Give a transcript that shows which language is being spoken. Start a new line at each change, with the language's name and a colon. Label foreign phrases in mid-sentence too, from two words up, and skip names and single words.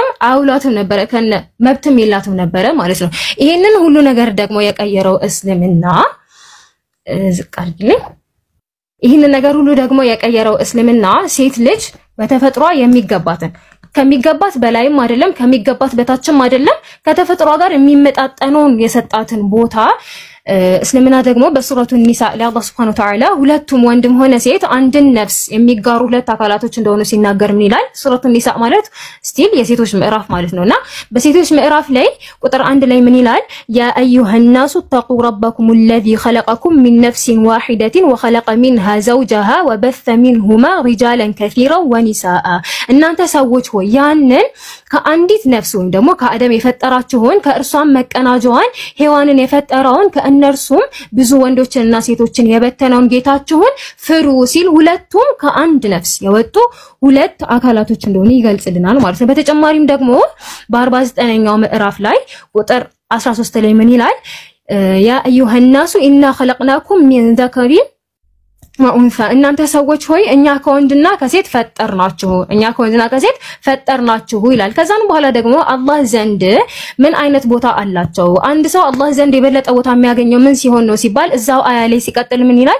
Amharic: አውላትም ነበረ ከነ መብትም የላትም ነበረ ማለት ነው። ይሄንን ሁሉ ነገር ደግሞ የቀየረው እስልምና ዝቃርልኝ ይሄንን ነገር ሁሉ ደግሞ የቀየረው እስልምና ሴት ልጅ በተፈጥሯ የሚገባትን ከሚገባት በላይም አይደለም ከሚገባት በታችም አይደለም ከተፈጥሯ ጋር የሚመጣጠነውን የሰጣትን ቦታ እስልምና ደግሞ በሱረቱ ኒሳ ለአላህ
Arabic: سبحانه وتعالى
Amharic: ሁለቱም ወንድም ሆነ ሴት አንድን ነፍስ የሚጋሩ ሁለት አካላቶች እንደሆኑ ሲናገር ምን ይላል? ሱረቱ ኒሳ ማለት ስቲል የሴቶች ምዕራፍ ማለት ነውና በሴቶች ምዕራፍ ላይ ቁጥር 1 ላይ ምን ይላል?
Arabic: يا أيها الناس اتقوا ربكم الذي خلقكم من نفس واحدة وخلق منها زوجها وبث منهما رجالا كثيرا ونساء
Amharic: እናንተ ሰዎች ሆይ ያንን ከአንዲት ነፍስ ወይም ደግሞ ከአደም የፈጠራችሁን ከእርሷም መቀናጇን ሔዋንን የፈጠረውን ከእነርሱም ብዙ ወንዶችንና ሴቶችን የበተነውን ጌታችሁን ፍሩ ሲል ሁለቱም ከአንድ ነፍስ የወጡ ሁለት አካላቶች እንደሆኑ ይገልጽልናል ማለት ነው። በተጨማሪም ደግሞ በ49ኛው ምዕራፍ ላይ ቁጥር 13 ላይ ምን ይላል?
Arabic: يا أيها الناس إنا خلقناكم من ذكر
Amharic: ወኡንሳ እናንተ ሰዎች ሆይ እኛ ከወንድና ከሴት ፈጠርናችሁ ይላል። ከዛን በኋላ ደግሞ አላህ ዘንድ ምን አይነት ቦታ አላቸው? አንድ ሰው አላህ ዘንድ የበለጠ ቦታ የሚያገኘው ምን ሲሆን ነው ሲባል እዛው አያ ላይ ሲቀጥል ምን ይላል?